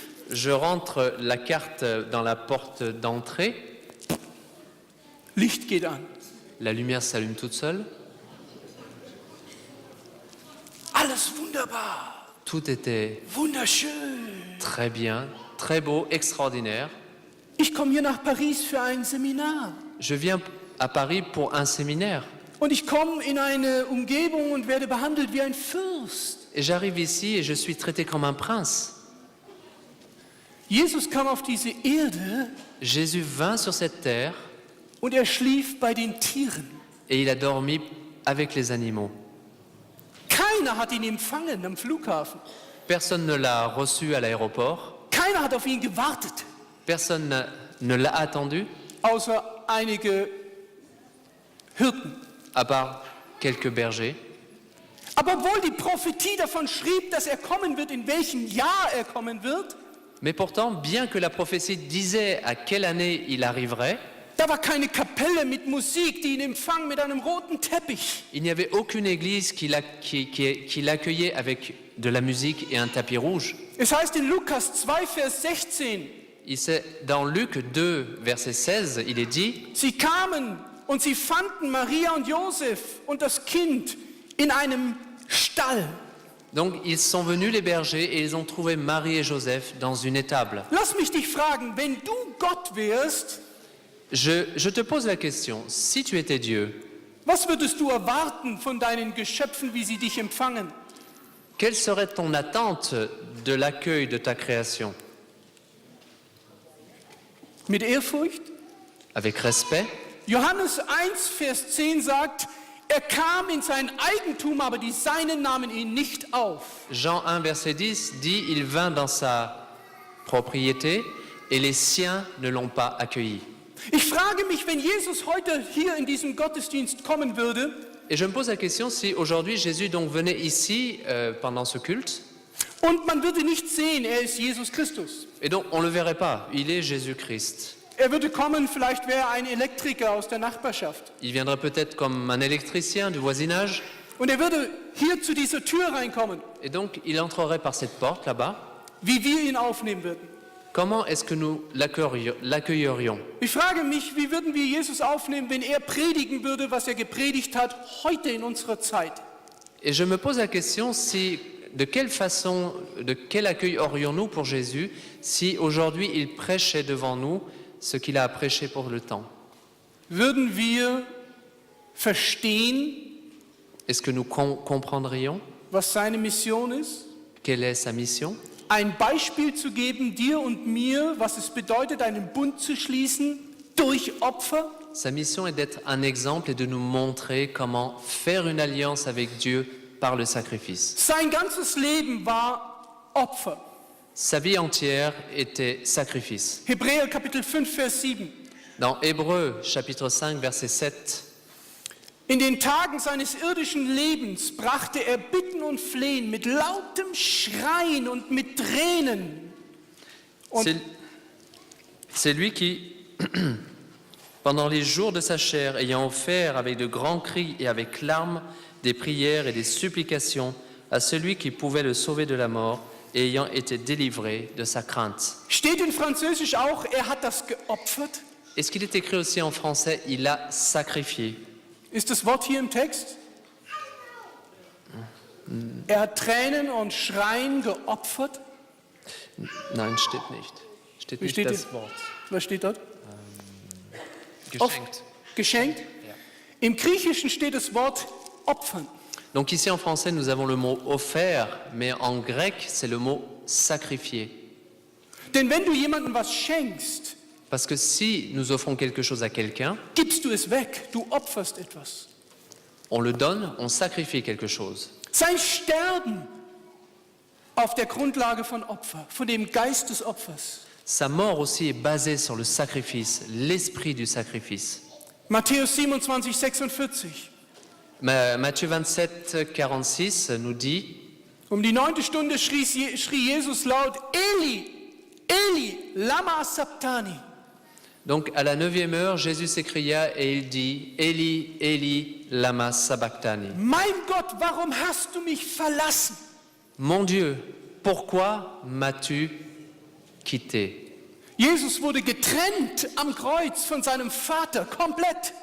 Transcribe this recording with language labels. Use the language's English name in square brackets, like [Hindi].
[French] je rentre la carte dans la porte d'entrée, [German] Licht geht an. [French] la lumière s'allume toute seule, [German] Alles wunderbar, [French] tout était [German] wunderschön. [French] très bien, très beau, extraordinaire. [German] Ich komme hier nach Paris für ein Seminar. [French] Je viens à Paris pour un séminaire [German] Und ich komme in eine Umgebung und werde behandelt wie ein Fürst. [French] et j'arrive ici et je suis traité comme un prince. [German] Jesus kam auf diese Erde [French] Jésus vint sur cette terre [German] und er schlief bei den Tieren. [French] et il a dormi avec les animaux. [German] Keiner hat ihn empfangen am Flughafen. [French] Personne ne l'a reçu à l'aéroport, [German] Keiner hat auf ihn gewartet, [French] personne ne l'a attendu, [German] außer einige Hirten. [French] à part quelques bergers. [German] Aber obwohl die Prophetie davon schrieb, dass er kommen wird, in welchem Jahr er kommen wird, [French] Mais pourtant, bien que la prophétie disait à quelle année il arriverait, [German] da war keine Kapelle mit Musik, die ihn empfang mit einem roten Teppich. [French] il n'y avait aucune église qui l'accueillait avec de la musique et un tapis rouge. [German] Es heißt in Lukas 2, Vers 16, [French] Dans Luc 2, verset 16, il est dit, [German] sie kamen und sie fanden Maria und Josef und das Kind in einem Stall. [French] donc ils sont venus les bergers et ils ont trouvé Marie et Joseph dans une étable. [German] Lass mich dich fragen, wenn du Gott wärst, [French] Je te pose la question, si tu étais Dieu, [German] was würdest du erwarten von deinen Geschöpfen, wie sie dich empfangen? [French] quelle serait ton attente de l'accueil de ta création? [German] Mit Ehrfurcht? [French] Avec respect? [German] Johannes 1, Vers 10 sagt, er kam in sein Eigentum, aber die Seinen nahmen ihn nicht auf. [French] Jean 1, verset 10 dit « Il vint dans sa propriété et les siens ne l'ont pas accueilli. [German] Ich frage mich, wenn Jesus heute hier in diesem Gottesdienst kommen würde, » [French] Et je me pose la question si aujourd'hui Jésus donc venait ici pendant ce culte, [German] und man würde nicht sehen, er ist Jesus Christus. [French] et donc on ne le verrait pas, il est Jésus-Christ. [German] Er würde kommen, vielleicht wäre er ein Elektriker aus der Nachbarschaft. [French] Il viendrait peut-être comme un électricien du voisinage, [German] Und er würde hier zu dieser Tür reinkommen, [French] et donc il entrerait par cette porte là-bas. [German] wie wir ihn aufnehmen würden. [French] Comment est-ce que nous l'accueillerions? [German] Ich frage mich, wie würden wir Jesus aufnehmen, wenn er predigen würde, was er gepredigt hat, heute in unserer Zeit? [French] Et je me pose la question si, de quelle façon, de quel accueil aurions-nous pour Jésus si aujourd'hui il prêchait devant nous ce qu'il a prêché pour le temps? [German] Würden wir verstehen, [French] Est-ce que nous comprendrions [German] was seine Mission ist? [French] quelle est sa mission? [German] Ein Beispiel zu geben, dir und mir, was es bedeutet, einen Bund zu schließen durch Opfer? [French] Sa mission est d'être un exemple et de nous montrer comment faire une alliance avec Dieu par le sacrifice. [German] Sein ganzes Leben war Opfer. [French] Sa vie entière était sacrifice. [German] Hebräer Kapitel 5, Vers 7. [French] Dans Hébreux chapitre 5 verset 7, [German] In den Tagen seines irdischen Lebens brachte er Bitten und Flehen mit lautem Schreien und mit Tränen. Und [French] c'est lui qui, pendant les jours de sa chair, ayant offert avec de grands cris et avec larmes des prières et des supplications à celui qui pouvait le sauver de la mort et ayant été délivré de sa crainte. [German] steht in Französisch auch, er hat das geopfert? [French] Est-ce qu'il est écrit aussi en français, il a sacrifié? [German] Ist das Wort hier im Text? Er hat Tränen und Schreien geopfert. Nein, steht nicht. Steht Wie nicht steht das es? Wort. Was steht dort? Geschenkt. Geschenkt. Im Griechischen steht das Wort opfern. [French] Donc ici en français, nous avons le mot offert, mais en grec, c'est le mot sacrifié. [German] Denn wenn du jemandem was schenkst, [French] Parce que si nous offrons quelque chose à quelqu'un, [German] gibst du es weg, du opferst etwas. [French] on le donne, on sacrifie quelque chose. [German] Sein Sterben auf der Grundlage von Opfer, von dem Geist des Opfers. [French] Sa mort aussi est basée sur le sacrifice, l'esprit du sacrifice. [German] Matthäus 27, 46. [French] Matthieu 27, 46 nous dit, [German] Um die 9. Stunde schrie Jesus laut, [Aramaic] Eli, Eli, lama sabachthani. [French] donc à la 9e heure, Jésus s'écria et il dit, [Aramaic] Eli, Eli, lama sabachthani. [German] Mein Gott, warum hast du mich verlassen? [French] Mon Dieu, pourquoi m'as-tu quitté? [German] Jesus wurde getrennt am Kreuz von seinem Vater, komplett.